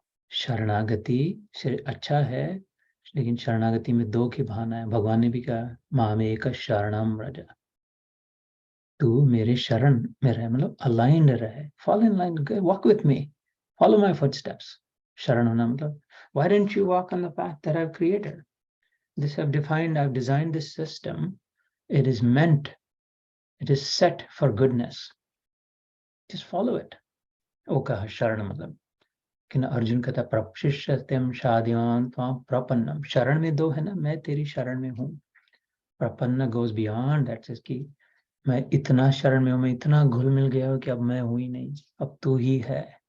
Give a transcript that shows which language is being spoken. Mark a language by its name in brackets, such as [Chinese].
[Hindi] शरणागति से अच्छा है, लेकिन शरणागति में दो की भावना है. भगवान ने भी कहा [Sanskrit] मामेक शरणम व्रज, [Hindi] तू मेरे शरण में रहे, मतलब अलाइंड रहे, [English] Follow in line, walk with me, follow my footsteps. [Hindi] शरण होना मतलब [English] why don't you walk on the path that I've created? This I've designed this system. It is meant, it is set for goodness. Just follow it. [Hindi] वो कहा शरण मतलब कि ना. अर्जुन कहता [Sanskrit] प्रशिष्यत्यम शादिवान त्वां प्रपन्नम. [Hindi] शरण में दो है ना, मैं तेरी शरण में हूँ. प्रपन्न [English] goes beyond that, says [Hindi] कि मैं इतना शरण में हूँ, मैं इतना घुल मिल गया हूँ कि अब मैं हूँ ही नहीं, अब तू ही है.